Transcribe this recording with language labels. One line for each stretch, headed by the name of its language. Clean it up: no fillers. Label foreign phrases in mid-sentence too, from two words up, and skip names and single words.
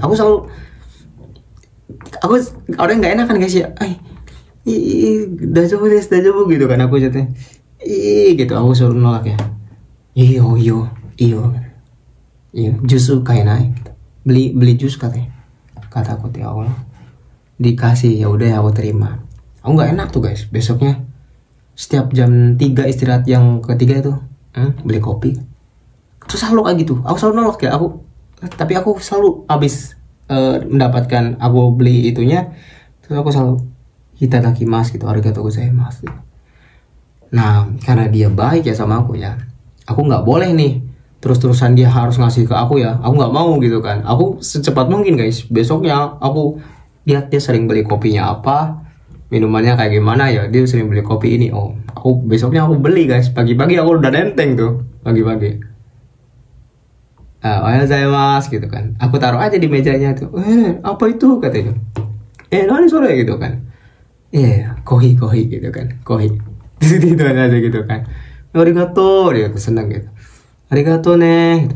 Indonesian: Aku selalu, aku orang nggak enak kan guys ya, dajobu gitu kan, aku jatuh, gitu, aku suruh nolak ya, iyo, justru kayak naik, beli jus katanya, kata aku,
Arabic: يا الله,
Indonesian: dikasih, ya udah aku terima. Aku nggak enak tuh guys, besoknya setiap jam 3 istirahat yang ketiga itu beli kopi. Terus selalu kayak gitu, aku selalu nolak ya, tapi aku selalu habis mendapatkan aku beli itunya, terus aku selalu itadakimasu gitu,
Japanese: ありがとうございます
Indonesian: gitu. Nah karena dia baik ya sama aku ya, aku nggak boleh nih terus-terusan dia harus ngasih ke aku ya, aku nggak mau gitu kan. Aku secepat mungkin guys, besoknya aku lihat dia sering beli kopinya apa, minumannya kayak gimana ya, dia sering beli kopi ini, oh aku besoknya aku beli guys, pagi-pagi aku udah nenteng tuh, pagi-pagi ohayou gitu kan, aku taruh aja di mejanya tuh, apa itu katanya,
Japanese: 何それ
Indonesian: gitu kan, kohi gitu kan, kohi gitu aja gitu kan, arigato, dia tuh seneng gitu, arigato nih gitu.